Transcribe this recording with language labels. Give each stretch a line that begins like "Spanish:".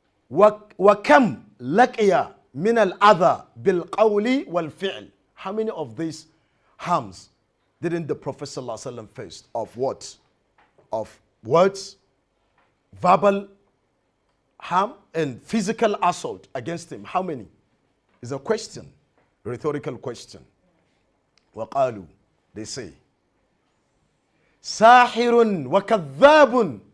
Arabic: وكم لقي من الأذى بالقول والفعل.
English: How many of these harms didn't the Prophet sallallahu alaihi wasallam face? Of what? Of words, verbal harm, and physical assault against him. How many? Is a question, a rhetorical question.
Arabic: وقالوا,
English: they say,
Arabic: ساحر وكذاب.